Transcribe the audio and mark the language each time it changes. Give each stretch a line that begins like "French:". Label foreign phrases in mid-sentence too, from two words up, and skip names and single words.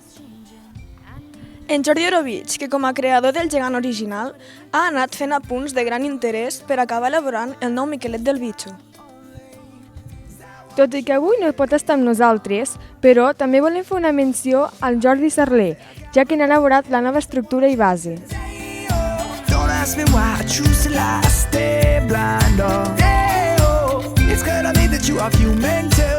Catalan: En Jordi Orovich, que com a creador del gegant original, ha anat fent apunts de gran interès per acabar elaborant el nou Miquelet del Bitxo. Tot i que avui no pot estar amb nosaltres, però també volem fer una menció al Jordi Sarler, ja que n'ha elaborat la nova estructura i base.
English: Don't ask me why I choose to lie, I stay blind all day. Oh, it's clear to me that you are human